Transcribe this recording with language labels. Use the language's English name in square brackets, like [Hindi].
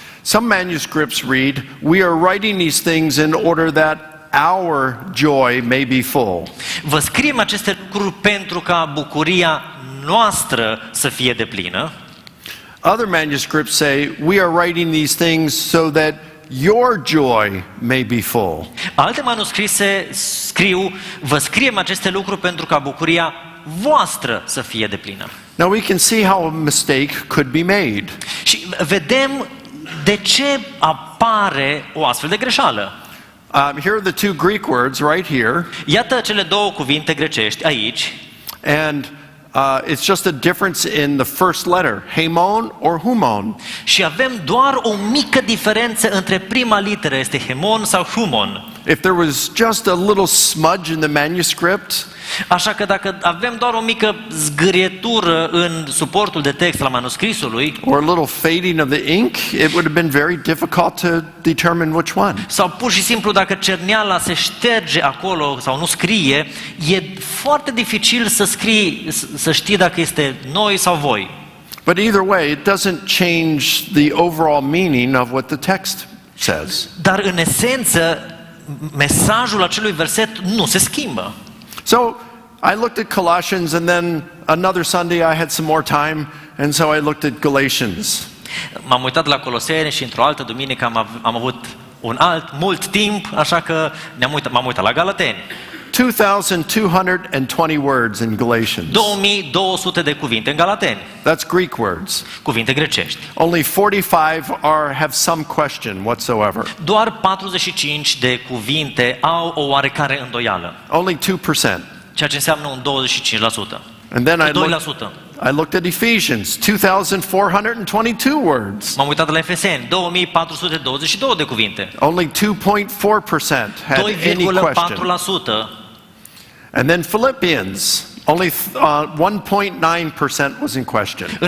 [English] Some manuscripts read, we are writing these things in order that our joy may be full. [Romanian] Vă scriem aceste lucruri pentru ca bucuria noastră să fie deplină. [English] Other manuscripts say, we are writing these things so that your joy may be full. [Romanian] Alte manuscrise scriu, vă scriem aceste lucruri pentru ca bucuria voastră să fie deplină. [English] Now we can see how a mistake could be made. [Romanian] Și vedem de ce apare o astfel de greșeală. [English] Here are the two Greek words right here. [Romanian] Iată cele două cuvinte grecești aici. [English] And it's just a difference in the first letter, hemon or humon. [Romanian] Și avem doar o mică diferență între prima literă, este hemon sau humon. [English] If there was just a little smudge in the manuscript, [Romanian] Așa că dacă avem doar o mică zgârietură în suportul de text al manuscrisului, [English] or a little fading of the ink, it would have been very difficult to determine which one. [Romanian] sau pur și simplu dacă cerneala se șterge acolo sau nu scrie, e foarte dificil să știi dacă este noi sau voi. [English] But either way, it doesn't change the overall meaning of what the text says. [Romanian] Dar în esență, mesajul acelui verset nu se schimbă. [English] So I looked at Colossians, and then another Sunday I had some more time, and so I looked at Galatians. [Romanian] M-am uitat la Coloseni și într-o altă duminică am avut mult timp, așa că m-am uitat la Galateni. [English] 2,220 words in Galatians. [Romanian] 2200 de cuvinte în Galateni. [English] That's Greek words. [Romanian] Cuvinte grecești. [English] Only 45 have some question whatsoever. [Romanian] Doar 45 de cuvinte au o oarecare îndoială. [English] Only 2%. [Romanian] Ceea ce înseamnă un 25%. [English] And then I [Romanian] 2%. [English] looked at Ephesians, 2,422 words. [Romanian] M-am uitat la Efeseni, 2422 de cuvinte. [English] Only 2.4% had any question. [Romanian] 2,4%. [English] And then Philippians, only 1.9% was in question.